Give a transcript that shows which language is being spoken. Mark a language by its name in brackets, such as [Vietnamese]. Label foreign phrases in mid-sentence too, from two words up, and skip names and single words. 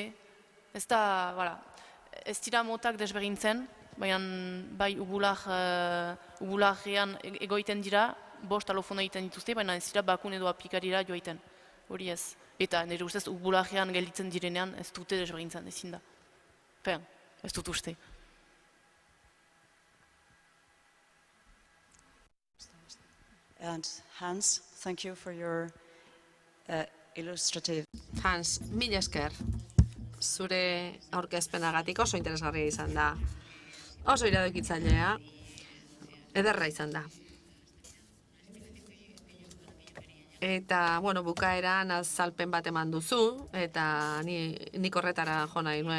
[Basque] Ez dira motak desberdintzen, baina bai ubularrean egoiten dira, 5 alofono egiten dituzte, baina ez dira bakun edo apikarira joaiten. Hori ez. Eta nire ustez ubularrean gelditzen direnean ez dute desberdintzen ezin da. Ez dut uste. [English] And Hans, thank you for your illustrative... Hans, [Basque] mila esker. Zure aurkezpenagatik oso interesgarria izan da. Oso iradokitzailea. Ederra izan da. Eta, bukaeran azalpen bat eman duzu, eta nik horretara jo nahi nuen.